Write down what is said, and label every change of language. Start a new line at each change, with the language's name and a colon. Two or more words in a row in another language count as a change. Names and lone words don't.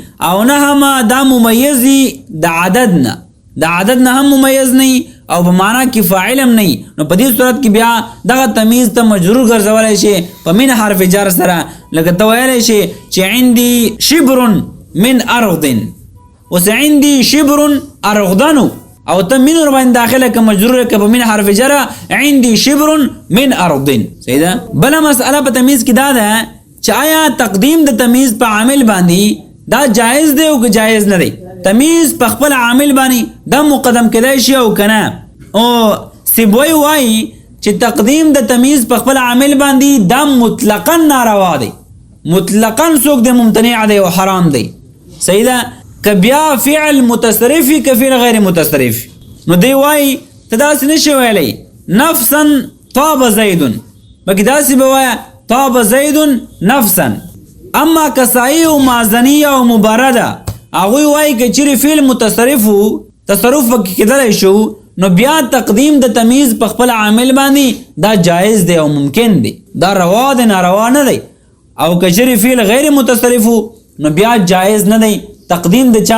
Pashto: او نه هم دا ممیز وي د عدد نه، د عدد نه هم ممیز نه وي او په معنا کې فاعل هم نه وي. نو په دې صورت کې بیا دغه تمیز ته مجرور ګرځولی شي په من حرف جر سره. لکه ته ویلی شي چې
Arabic: عندي شبر من ارض.
Pashto: اوس
Arabic: عندي شبر ارغدن
Pashto: او ته من ور باندې داخله که مجرور که په من حرف جر
Arabic: عندي شبر من ارض.
Pashto: صحیح ده؟ بله مسئله په تمیز کې دا ده چې آیا تقدیم د تمیز په عامل باندې دا جایز دی او که جایز نه دی؟ تمیز په خپل عامل باندې دا مقدم کېدای شي او که نه؟ او سیبوی وایي چې تقدیم د تمیز په خپل عامل باندې دا مطلقا ناروا دی، مطلقا څوک دی ممتنع دی او حرام دی. صحیح ده؟ که بیا فعل متصرف وي که فعل غیر متصرف، نو دی وایي ته داسې نشي ویلی
Arabic: نفسا طاب زیدن،
Pashto: بلکې داسې به وایه
Arabic: طاب زیدن نفسا.
Pashto: اما کسایی او مازنی او مبرده هغوی وایي که چیرې فعل متصرف و تصرف پکې کېدلی شو نو بیا تقدیم د تمیز په خپل عامل باندې دا جایز دی او ممکن دی، دا روا دی ناروا نه دی. او که چیرې فعل غیر متصرف و نو بیا جایز نه دی تقدیم د چا؟